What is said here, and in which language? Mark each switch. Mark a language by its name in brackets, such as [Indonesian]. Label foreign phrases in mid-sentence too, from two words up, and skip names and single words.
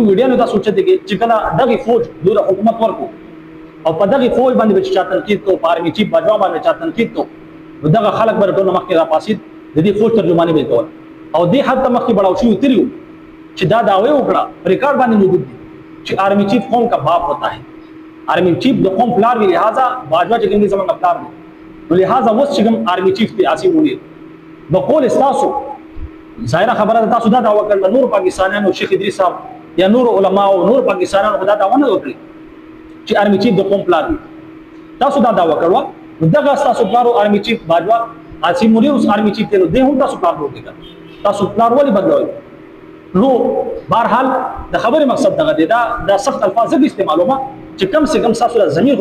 [Pashto] ویډیو نه تاسو چې کله دغه فوج دوی حکومت ورکو او په دغه فوج باندې چې چا تنقید کو، آرمي چیف باجوا باندې چا تنقید کو، دغه خلک به ټول مخکې را پاسید د دې فوج ترجمانی به کول او دې حد ته مخکې بڑاو شي تریو چې دا داوی وکړه ریکارډ باندې موجود دي چې [Urdu] آرمی چیف قوم کا باپ ہوتا ہے، [Pashto] آرمی چیف د قوم پلار وی، لہذا باجوا چې کوم زمونږ پلار دی نو لہذا وس چې کوم آرمی چیف دی عاصم منیر بقول استاسو ظاهره خبره ده تاسو دا دعوه کړل نور پاکستانیانو شیخ ادریس صاحب یا نور علما او نور پاکستانیانو خدا دعوه نه وکړي چې آرمي چیف د قوم پلان تاسو دا دعوه کړو دغه تاسو پلارو آرمي چیف باجوا عاصم مولوی اوس آرمي چیف ته ده هم تاسو پلان وکړي تاسو پلان ولې بدلوي نو بهرحال د خبرې مقصد دغه دی دا سخت الفاظ به استعمالومه چې [Urdu] کم سے کم [Pashto] تاسو د ضمیر هو